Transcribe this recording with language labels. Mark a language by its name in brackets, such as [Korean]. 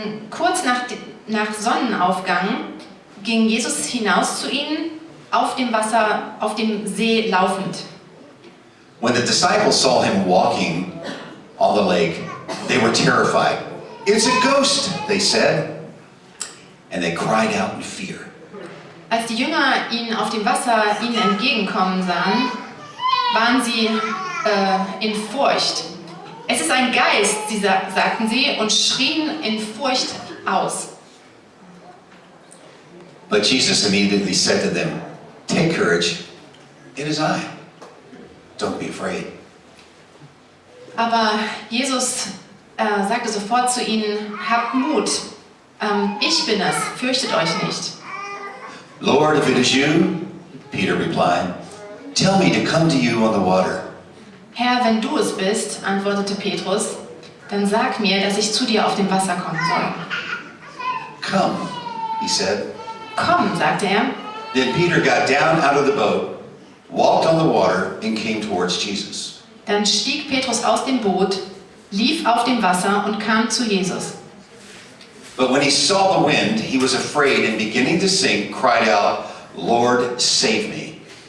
[German] Kurz nach Sonnenaufgang ging Jesus hinaus zu ihnen, auf dem Wasser, auf dem See laufend. [English] When the disciples saw him walking on the lake, they were terrified. "It's a ghost," they said, and they cried out in fear. [German] Als die Jünger ihn auf dem Wasser ihnen entgegenkommen sahen, waren sie in Furcht. Es ist ein Geist, sagten sie und schrien in Furcht aus. [English] But Jesus immediately said to them, "Take courage, it is I. Don't be afraid." [German] Aber Jesus sagte sofort zu ihnen, habt Mut, ich bin es, fürchtet euch nicht. [English] "Lord, if it is you," Peter replied, "tell me to come to you on the water." [German] Herr, wenn du es bist, antwortete Petrus, dann sag mir, dass ich zu dir auf dem Wasser kommen soll. [English] "Come," he said. [German] Komm, sagte er. [English] Then Peter got down out of the boat, walked on the water, and came towards Jesus. [German] Dann stieg Petrus aus dem Boot, lief auf dem Wasser und kam zu Jesus. [English] But when he saw the wind, he was afraid and beginning to sink, cried out, "Lord, save me."